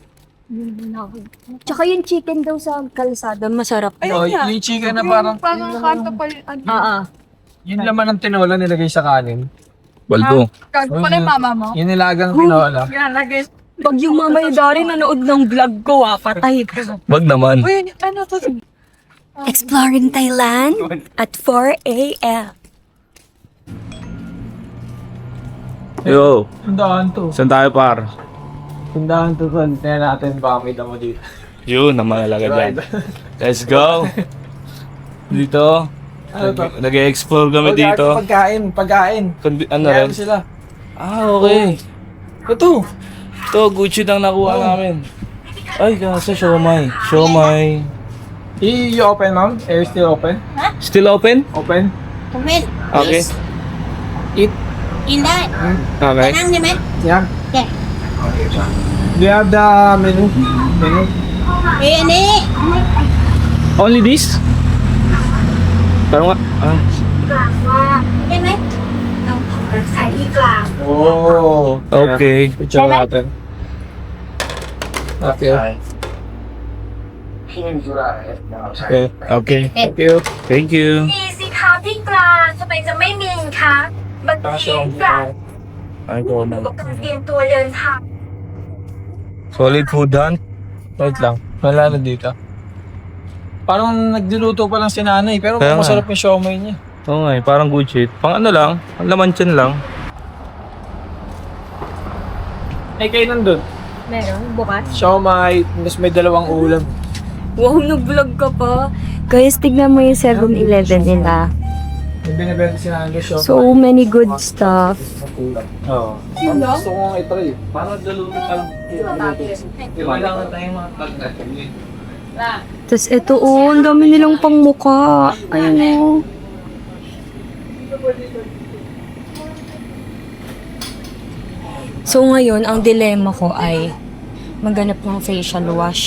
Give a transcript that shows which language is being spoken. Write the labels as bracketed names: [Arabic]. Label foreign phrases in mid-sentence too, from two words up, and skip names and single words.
[Filipino] Tsaka yung chicken daw sa kalsada, masarap Oh, daw. yung chicken na parang, Parang kanto pa yun. yung laman ng tinola nilagay sa kanin. Baldo. Kanto pala yung mama mo. Yung nilagang tinola. Yan, lagay. Pag yung mama yung Dari nanood ng vlog ko, patay ka. Wag naman. Uy, ano to? [English] Exploring Thailand at 4 a.m. Yo, [Filipino] Tindahan to. saan tayo par? Tindahan to. Tingnan natin baka may damo dito. Yun, naman talaga dyan. [English] Let's go. [Filipino] Dito. Ano to? Nag-explore kami dito. Pagkain. Ano rin? Meron sila. Ah, okay. Ito. Ito, Gucci lang nakuha namin. Ay, kasi siomay. Siomay. [English] I-open, ma'am? Air still open? Still open? Open? Okay. Eat. [Thai] กินได้ [English] Okay. [Thai] นั่งได้ไหม [English] Yeah. Yeah. Do you have the menu? [Thai] เอ้ยอันนี้ [English] Only this? [Filipino] Parang nga. Ah. [Thai] ได้ไหมเอาใส่ที่กลาง Oh. [English] Okay. Picture natin. Okay. Okay. Okay. Thank you. Thank you. [Thai] มีสิคะที่กลางทำไมจะไม่มีคะบางทีกลาง [Filipino] Ay, ko na. [Thai] กับการเตรียมตัวเดินทาง [English] Solid food han. [Filipino] Wait lang. Wala na dito. Parang nagluluto pa lang si nanay, pero Kaya nga. masarap yung siomay niya. Oo nga eh, parang [English] good shit. [Filipino] Pang ano lang, ang laman tiyan lang. Ay, kayo nandun. Meron, bukas. Siomay, tapos may dalawang ulam. Wow, nag-vlog ka pa. Guys, tignan mo yung 7-Eleven nila. May binibenta si nanay siomay. [English] So many good stuff. [Filipino] Oo. Gusto ko nga i-try. Parang daluto ka lang. Kailangan tayong mga tagnet. Tapos ito, ang dami nilang pangmuka. Ayan o. So ngayon, ang dilema ko ay maghanap ng facial wash.